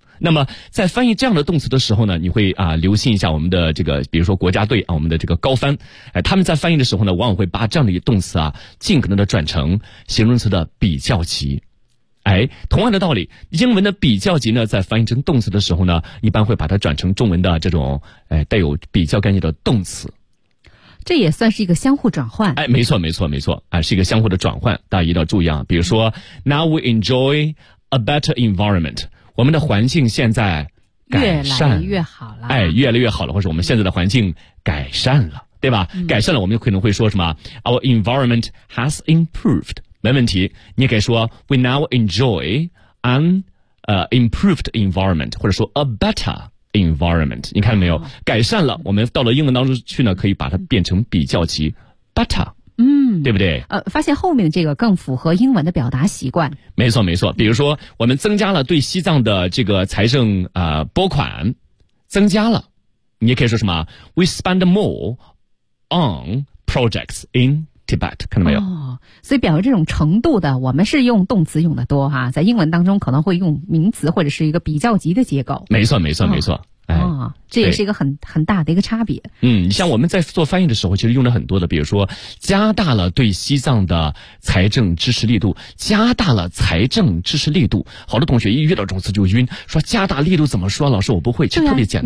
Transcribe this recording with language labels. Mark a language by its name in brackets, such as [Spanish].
[Chinese] 那么在翻译这样的动词的时候呢，你会留心一下我们的这个比如说国家队啊，我们的这个高帆，哎，他们在翻译的时候呢，往往会把这样的一个动词啊尽可能的转成形容词的比较级。哎，同样的道理，英文的比较级呢在翻译成动词的时候呢，一般会把它转成中文的这种带有比较概念的动词。这也算是一个相互转换，哎，没错没错没错，哎，是一个相互的转换，大家一定要注意啊。 [English] 比如说 ，Now we enjoy a better environment， [Chinese] 我们的环境现在改善越来越好了，哎，越来越好了，或者我们现在的环境改善了，对吧？改善了，我们可能会说什么 ？ [English] Our environment has improved， [Chinese] 没问题。你也可以说 [English] ，We now enjoy an improved environment， [Chinese] 或者说 [English] a better。 [Chinese] environment， 你看到没有？改善了，我们到了英文当中去呢，可以把它变成比较级 ，better， 对不对？发现后面这个更符合英文的表达习惯。没错，没错。比如说，我们增加了对西藏的这个财政拨款，增加了。你也可以说什么 [English] ？We spend more on projects in Tibet， [Chinese] 看到没有？哦，所以表示这种程度的，我们是用动词用的多哈，在英文当中可能会用名词或者是一个比较级的结构。没错，没错，没错。哦，这也是一个很大的一个差别。嗯，像我们在做翻译的时候其实用了很多的，比如说加大了对西藏的财政支持力度，加大了财政支持力度，好多同学一遇到这种词就晕，说加大力度怎么说，老师我不会，其实特别简单。